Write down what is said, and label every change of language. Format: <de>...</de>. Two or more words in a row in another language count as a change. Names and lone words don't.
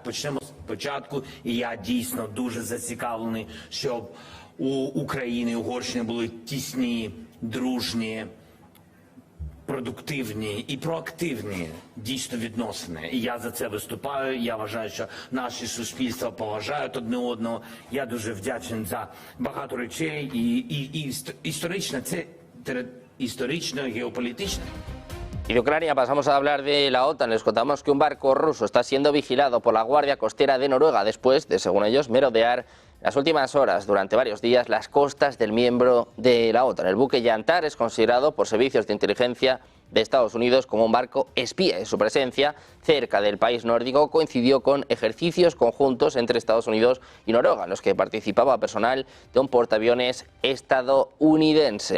<uk>Почнемо спочатку, і я дійсно дуже зацікавлений, щоб у України і Угорщини були тісні, дружні, продуктивні і проактивні дійсно відносини. І я за це виступаю. Я вважаю, що наші суспільства поважають одне одного. Я дуже вдячний за багато речей. І історично, це історично, геополітично.</uk> <es>Y de Ucrania pasamos a hablar de la OTAN. Les contamos que un barco ruso está siendo vigilado por la Guardia Costera de Noruega después de, según ellos, merodear en las últimas horas, durante varios días, las costas del miembro de la OTAN. El buque Yantar es considerado por servicios de inteligencia de Estados Unidos como un barco espía y su presencia cerca del país nórdico coincidió con ejercicios conjuntos entre Estados Unidos y Noruega, en los que participaba personal de un portaaviones estadounidense.</es>